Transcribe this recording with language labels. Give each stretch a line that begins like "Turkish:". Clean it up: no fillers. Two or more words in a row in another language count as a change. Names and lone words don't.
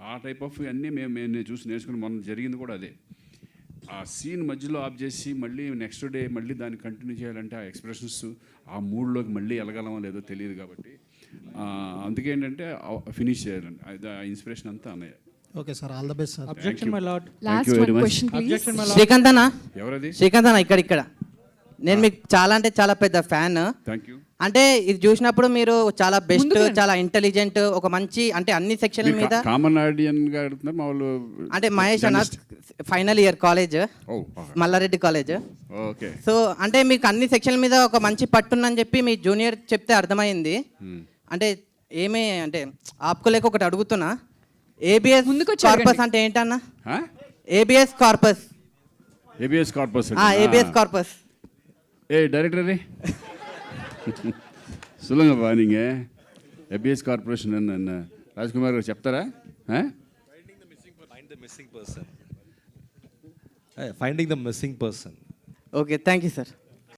Telugu: ఆ
English: type of
Telugu: అన్నీ మేము చూసి నేర్చుకుని మొన్న జరిగింది కూడా అదే. ఆ సీన్ మధ్యలో ఆఫ్ చేసి మళ్ళీ
English: next day
Telugu: మళ్ళీ దాన్ని కంటిన్యూ చేయాలంటే ఆ ఎక్స్ప్రెషన్స్ ఆ మూడ్లోకి మళ్ళీ వెళ్ళగలమో లేదో తెలియదు. కాబట్టి అందుకే ఏంటంటే ఫినిష్ చేయాలండి, అది ఆ ఇన్స్పిరేషన్ అంతా అన్నయ్య.
English: Okay sir, all the best sir. Objection, my lord. Last one question, please. Objection, my lord.
Telugu: శ్రీకాంత్ అన్న, ఎవరది? శ్రీకాంత్ అన్న ఇక్కడ నేను మీకు చాలా అంటే చాలా పెద్ద ఫ్యాన్.
English: Thank you.
Telugu: అంటే ఇది చూసినప్పుడు మీరు చాలా బెస్ట్, చాలా ఇంటెలిజెంట్, ఒక మంచి అంటే అన్ని సెక్షన్ల మీద
English: common audien
Telugu: గా అడుగుతున్నారు మా వాళ్ళు. అంటే మహేష్ అన్న
English: final year college,
Telugu: మల్లారెడ్డి కాలేజ్.
English: ఓకే.
Telugu: సో అంటే మీకు అన్ని సెక్షన్ల మీద ఒక మంచి పట్టుందని చెప్పి మీ జూనియర్ చెప్తే అర్థమైంది. అంటే ఏమీ అంటే ఆపుకోలేక ఒకటి అడుగుతున్నా,
English: ABS corpus
Telugu: అంటే ఏంటన్నా?
English: ABS corpus. ABS corpus. ABS corpus.
Telugu: ఏ డైరెక్టర్
Tamil: சொல்லுங்கப்பா நீங்கள்
English: ABS corporation
Tamil: என்ன ராஜ்குமார்
Telugu: గారు చెప్తారా?
English: Finding the missing person. Okay, thank you, sir.